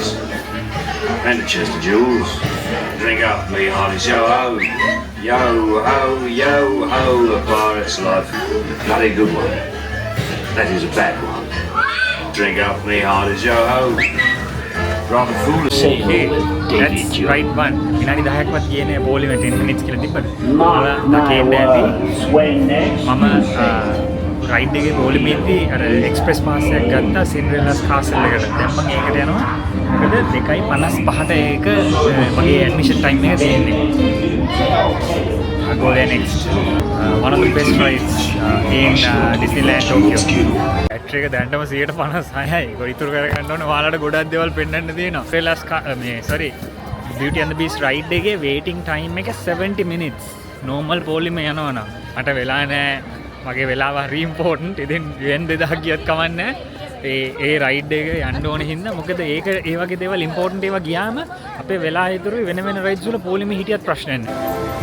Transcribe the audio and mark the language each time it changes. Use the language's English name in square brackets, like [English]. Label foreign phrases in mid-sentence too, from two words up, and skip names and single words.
[English] And a chest of jewels. Drink up me hearty yo-ho. Yo-ho, yo-ho, a pirate's life. Not a good one. That is a bad one. Drink up me hearty yo-ho. Rather foolish. Okay, that's right one. [Sinhala] විනාඩි 10ක්වත් ගියේ නෑ බෝලිම 10 minutes කියලා තිබ්බද? ඔයාලා කේන්ද ඇති. මම රයිඩ් එකේ බෝලිමේදී අර [English] express pass [Sinhala] එකක් ගත්තා සින්ඩරෙල්ලාස් කාසල් එකට. දැන් මම ඒකට යනවා. මොකද 2:55ට ඒක මගේ [English] admission time [Sinhala] එක තියෙන්නේ. [English] I go there next. One of the best rides in Disneyland Tokyo. [Sinhala] Battery එක දැන්ටම 156යි. ඒක ඉතුරු කරගන්න ඕනේ. ඔයාලට ගොඩක් දේවල් පෙන්වන්න තියෙනවා. Sinclair's Beauty and the Beast ride එකේ [English] waiting time [Sinhala] එක 70 minutes. normal පොලිම යනවා නම්. මට වෙලා නැහැ. මගේ වෙලාව හරි ඉම්පෝටන්ට්. ඉතින් වෙන 2000 ගියත් කමක් නැහැ. ඒ රයිඩ් එක යන්න ඕන හින්දා මොකද ඒක ඒ වගේ දේවල් ඉම්පෝටන්ට් ඒවා ගියාම අපේ වෙලා ඉතුරු වෙන රයිඩ්ස් වල පොලිම හිටියත් ප්‍රශ්නයක් නැහැ.